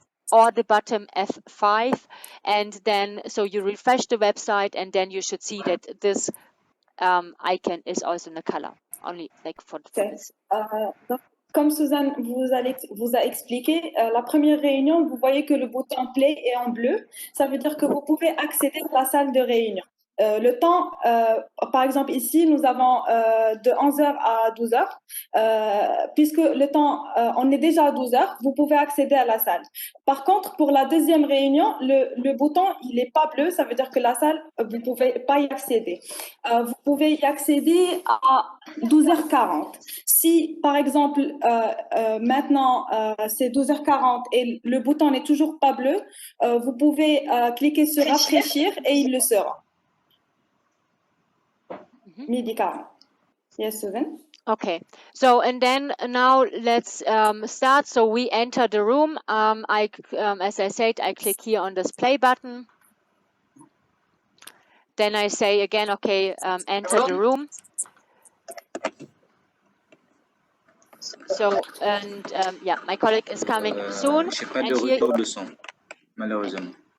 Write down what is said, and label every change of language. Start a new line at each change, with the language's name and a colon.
English: or the bottom F5, and then so you refresh the website, and then you should see that this icon is also in the color, only like for this.
French: Comme Suzanne vous a expliqué, la première réunion, vous voyez que le bouton play est en bleu. Ça veut dire que vous pouvez accéder à la salle de réunion. Le temps, par exemple ici, nous avons de 11h à 12h. Puisque le temps, on est déjà à 12h, vous pouvez accéder à la salle. Par contre, pour la deuxième réunion, le bouton, il n'est pas bleu. Ça veut dire que la salle, vous ne pouvez pas y accéder. Vous pouvez y accéder à 12h40. Si, par exemple, maintenant, c'est 12h40 et le bouton n'est toujours pas bleu, vous pouvez cliquer sur rafraîchir et il le sera. Midi 40.
English: Yes, Susan? Okay, so and then now let's start. So we enter the room. As I said, I click here on this play button. Then I say again, okay, enter the room. So, and yeah, my colleague is coming soon.
French: J'ai pas de retour de son, malheureusement.